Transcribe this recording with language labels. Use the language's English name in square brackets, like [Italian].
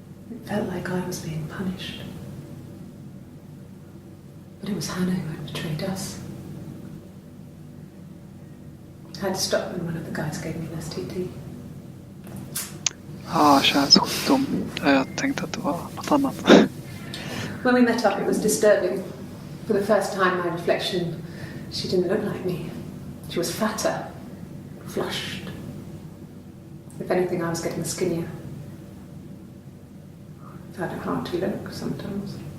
[English] It felt like I was being punished. But it was Hannah who had betrayed us. I had to stop when one of the guys gave me an STD. [Swedish] Ja, könssjukdom. Jag tänkte att det var något annat. [English] When we met up, it was disturbing. For the first time, my reflection, she didn't look like me. She was fatter, flushed. If anything, I was getting skinnier. I found it hard to look sometimes.